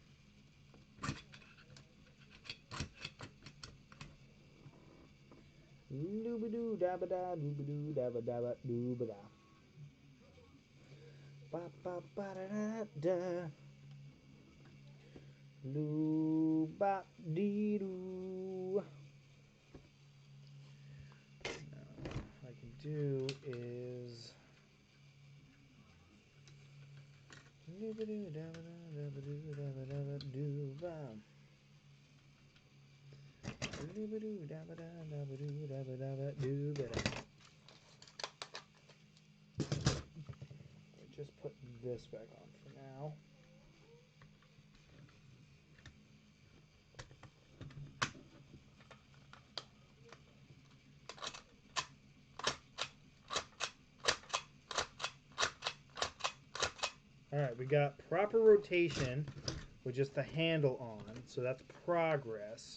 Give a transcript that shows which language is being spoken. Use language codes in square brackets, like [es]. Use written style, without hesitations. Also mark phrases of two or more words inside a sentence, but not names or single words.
[en] Looby-doo, dabba-da, looby-doo, dabba-dabba, doo-ba-da. Ba-ba-ba-da-da-da. Loo-ba-dee-doo. Now, what I can do is... Looby-doo, dabba-da, dabba-doo, dabba-dabba, doo-ba. Looby-doo, dabba-da, dabba-doo, dabba-dabba, doo-ba-da. Just put this back on for now. Alright, we got proper rotation with just the handle on, so that's progress.